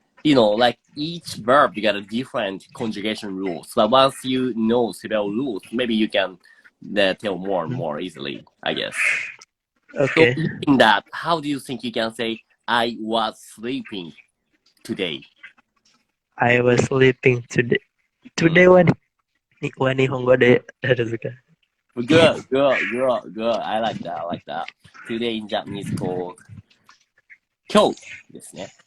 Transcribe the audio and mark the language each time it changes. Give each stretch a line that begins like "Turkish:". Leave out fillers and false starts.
English: You know, like each verb, you got a different conjugation rules. But once you know several rules, maybe you can tell more and more easily, I guess. Okay. So in that, how do you think you can say, I was sleeping today? I was sleeping today.
Japanese: Today は日本語でですか?
English: Good. I like that. Today in Japanese called
Japanese: 今日ですね。